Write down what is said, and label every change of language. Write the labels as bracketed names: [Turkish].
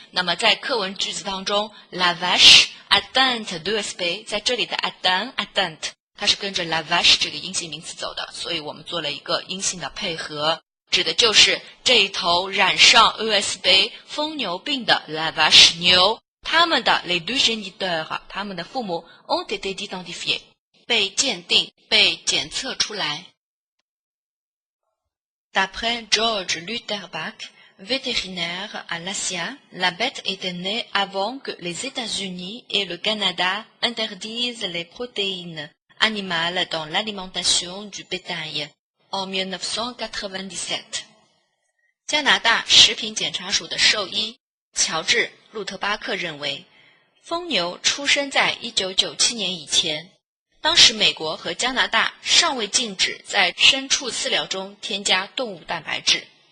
[Chinese] 那么在课文句子当中 [French] la vache atteinte d'ESP， [Chinese] 在这里的 atteint 它是跟着 la vache 这个阴性名词走的，所以我们做了一个阴性的配合，指的就是这一头染上 ESP 疯牛病的 la vache 牛，他们的 [French] les deux géniteurs， [Chinese] 他们的父母 [French] ont été identifiés， [Chinese] 被鉴定、被检测出来。 [French] D'après George Lutterbach, vétérinaire à l'ASIA, la bête était née avant que les États-Unis et le Canada interdisent les protéines animales dans l'alimentation du bétail en 1997. [Chinese] 加拿大食品检查署的兽医乔治·路特巴克认为，疯牛出生在1997年以前。当时美国和加拿大尚未禁止在牲畜饲料中添加动物蛋白质。